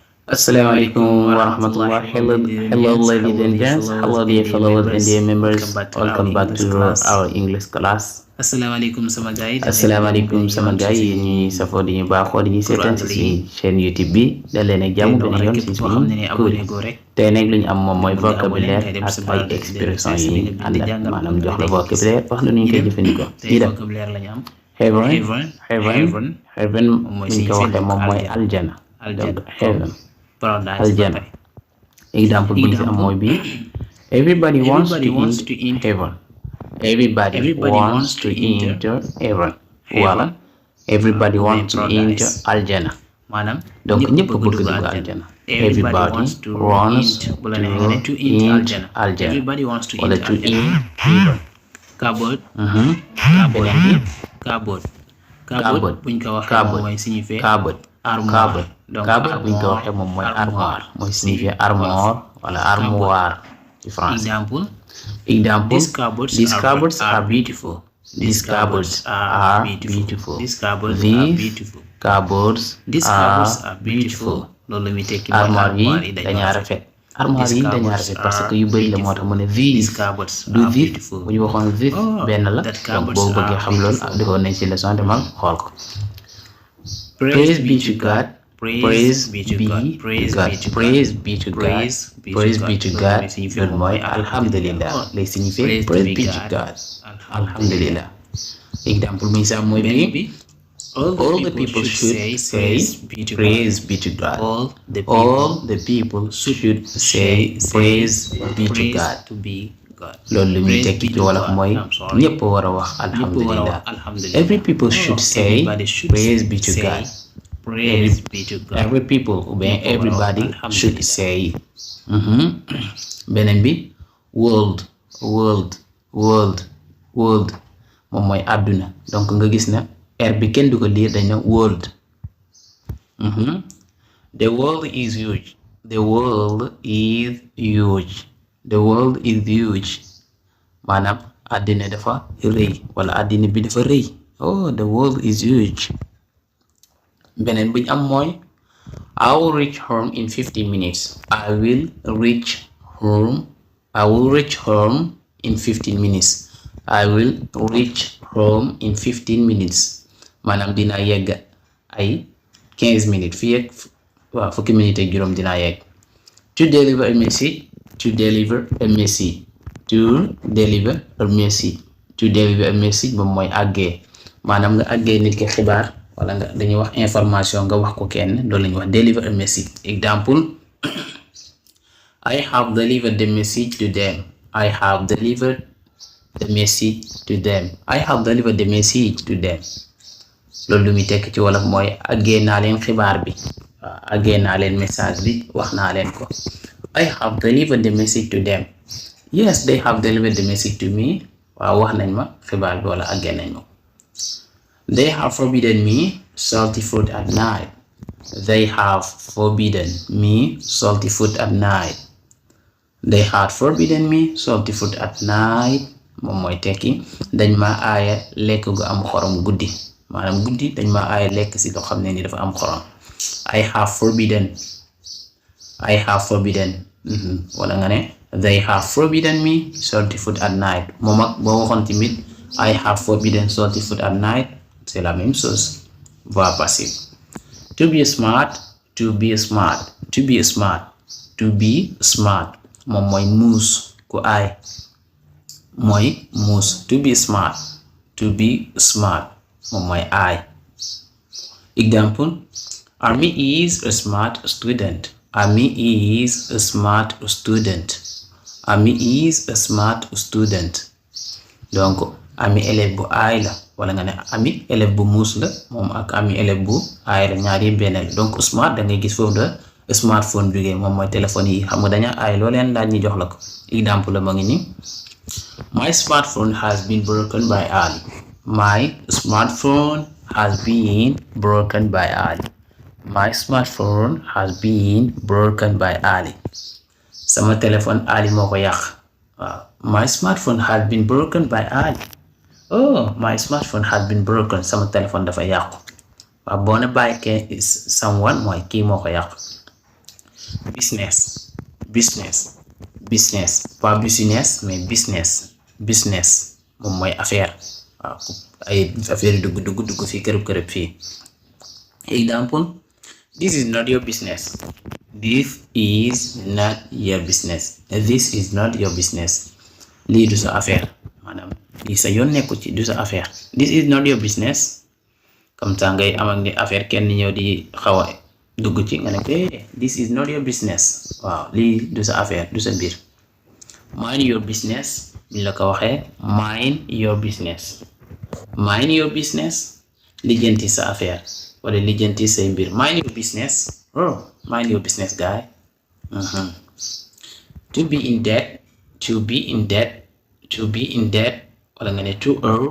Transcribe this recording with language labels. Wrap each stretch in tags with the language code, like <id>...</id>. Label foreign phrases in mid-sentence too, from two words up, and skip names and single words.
<ar>السلام عليكم ورحمة الله.</ar> <en>Hello, ladies and gents. Hello, dear followers and dear members. Welcome back to our English class.</en> <wo>Asalaamaaleykum sama gars yi. Asalaamaaleykum sama gars yi ñuy safoo di ñu baaxoo di ñu seetaan ci suñu chaîne YouTube bi dal leen ak jàmm benn yoon ci suñu cours tey nag lu ñu am moom mooy vocabulaire ak ay expression yi ànd ak maanaam jox la vocabulaire wax la nu ñu koy jëfandikoo. tey vocabulaire la ñu am. heaven bu ñu ko waxee moom mooy aljana. donc heaven aljana. exemple bu ñu si am mooy bi</wo> <en>everybody wants to eat heaven. Everybody wants to enter heaven.</en> <fr>Voilà.</fr> <en>Everybody wants to enter aljana.</en> <wo>maanaam donc ñëpp bëgg dugg aljana.</wo> <en>Everybody wants to eat aljana. Everybody wants to</en> <wo>wala</wo> <en>eat to aljana. eat heaven. Cupboard.</en> <wo>beneen bi Cupboard buñ ko waxee moom mooy</wo> <fr>signifier armoire.</fr> <wo>donc cupboard buñ ko waxee moom mooy armoire mooy</wo> <fr>signifier armoire</fr> <wo>wala armoire ci français.</wo> <en>Example, these cupboards are beautiful. These cupboards are beautiful. These cupboards are beautiful.</en> <wo>loolu la muy tekki armoire yi dañaa rafet. armoire yi dañaa rafet</wo> <fr>parce que</fr> <wo>yu bëri la moo tax mu ne these du this bu ñu waxoon this benn la donc boo bëggee xam loolu defoon nañ ci</wo> <fr>leçon de mal</fr> <wo>xool ko.</wo> <en>Praise be to God. Praise be to God. Praise be to God. Praise be to God.</en> <wo>loolu mooy alhamdulillah lay signifier</wo> <en>praise be to God.</en> <wo>alhamdulillah. exemple mi sax mooy bi</wo> <en>all the people should say praise be to God. All the people should say praise be to God.</en> <wo>loolu lu muy tekki ci wolof mooy ñëpp war a wax alhamdulillah.</wo> <en>Every people should say praise be to God. Every people</en> <fr>ou bien</fr> <en>everybody should say.</en> <wo>beneen bi world moom mooy àdduna donc nga gis na r bi kenn du ko liir dañ na world.</wo> <en>The world is huge. The world is huge.</en> <wo>maanaam àddina dafa rëy wala àddina bi dafa rëy.</wo> <en>Oh, the world is huge.</en> <wo>beneen buñ am mooy</wo> <en>I will reach home in 15 minutes. I will reach home in 15 minutes. I will reach home in 15 minutes.</en> <wo>maanaam dinaa yegg ay 15 minutes fii ak waaw fukki minutes ak juróom dinaa yegg.</wo> <en>To deliver a message.</en> <wo>moom mooy àggee maanaam nga àggee nit ki xibaar wala nga dañuy wax information nga wax ko kenn loolu la ñuy wax</wo> <en>deliver a message. Example, I have delivered the message to them. I have delivered the message to them.</en> <wo>loolu lu muy tekk ci wolof mooy àggee naa leen xibaar bi waaw àggee naa leen message bi wax naa leen ko.</wo> <en>I have delivered the message to them. Yes, they have delivered the message to me.</en> <wo>waaw wax nañ ma xibaar bi wala àggee nañ ma.</wo> <en>They have forbidden me salty food at night. They have forbidden me salty food at night. They had forbidden me salty food at night.</en> <wo>moom mooy tekki dañ ma aaya lekk gu am xorom guddi maanaam guddi dañ ma aaya lekk si loo xam ne ni dafa am xorom.</wo> <en>I have forbidden</en> <wo>wala nga ne</wo> <en>they have forbidden me salty food at night.</en> <wo>moom ak boo waxoon tamit</wo> <en>I have forbidden salty food at night</en> <fr>c'est la même chose. Voix passive.</fr> <en>To be smart</en> <wo>moom mooy muus ku aay mooy muus.</wo> <en>To be smart</en> <wo>moom mooy aay.</wo> <en>Example, Army is a smart student.</en> <wo>donc ami élève bu aay la wala nga ne ami élève bu muus la moom ak ami élève bu aay la ñaar yi benn la. donc smart da ngay gis foofu de smartphone jógee moom mooy téléphone yi xam nga daña aay loo leen laaj ñu jox la ko. exemple la ma ngi ni</wo> <en>My smartphone has been broken by Ali. My smartphone has been broken by Ali.</en> <wo>sama téléphone Ali moo ko yàq.</wo> <en>waaw my smartphone has been broken by Ali. Oh, my smartphone has been broken.</en> <wo>sama téléphone dafa yàqu. waaw boo ne</wo> <en>by someone</en> <wo>mooy kii moo ko yàqu. business pas business mais business moom mooy affaire waaw ay affaire yu dugg fii kërëb fii.</wo> <en>Example, this is not your business. This is not your business. This is not your business.</en> <wo>Lii du sa affaire maanaam lii sa yoon nekku ci du sa affaire.</wo> <en>This is not your business.</en> <fr>Comme ça</fr> <wo>ngay am ak ni affaire kenn ñëw di xaw a dugg ci nga ne ko</wo> <en>this is not your business.</en> <wo>Waaw lii du sa affaire du sa mbir.</wo> <en>Mind your business</en> <wo>bi la ko waxee</wo> <en>mind your business. Mind your business</en> <wo>lijjanti sa affaire wala lijjanti say mbir.</wo> <en>Mind your business. Oh, mind your business guy. To be in debt</en> <wo>wala nga ne</wo> <en>to owe.</en>